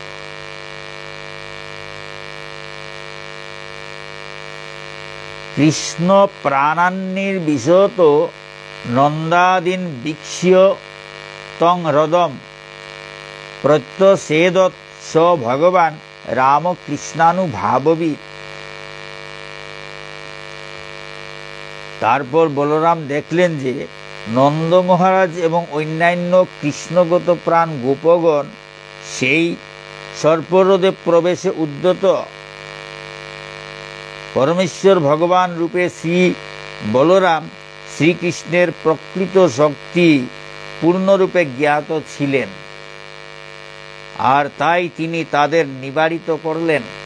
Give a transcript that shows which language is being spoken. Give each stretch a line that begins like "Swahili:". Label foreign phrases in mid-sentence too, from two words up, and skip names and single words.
Sanskrit: কৃষ্ণ প্রাণান্নির্বিশত নন্দাদীন বীক্ষ্য তং হ্রদম প্রত্যসেদৎ स भगवान रामकृष्णानुभावविद।
Bangla: তারপর বলরাম দেখলেন যে নন্দ মহারাজ এবং অন্যান্য কৃষ্ণগত প্রাণ গোপগণ সেই সর্পহ্রদে প্রবেশে উদ্যত। পরমেশ্বর ভগবান রূপে শ্রী বলরাম শ্রীকৃষ্ণের প্রকৃত শক্তি পূর্ণরূপে জ্ঞাত ছিলেন, আর তাই তিনি তাদের নিবারিত করলেন।